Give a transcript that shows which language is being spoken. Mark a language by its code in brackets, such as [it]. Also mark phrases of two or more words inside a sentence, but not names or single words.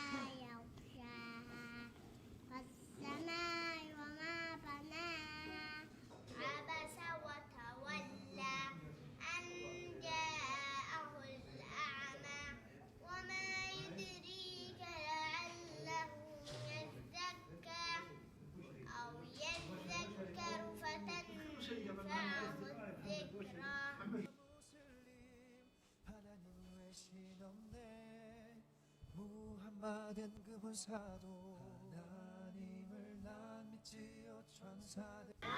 [ar] يغشاها والسماء وما بناها عبس وتولى أن جاءه الأعمى وما يدريك لعله يزكى أو يذكر فتنفعه الذكرى [ko] 하나님 외신 없네 무함마든 그분 사도 하나님을 난 믿지요 천사들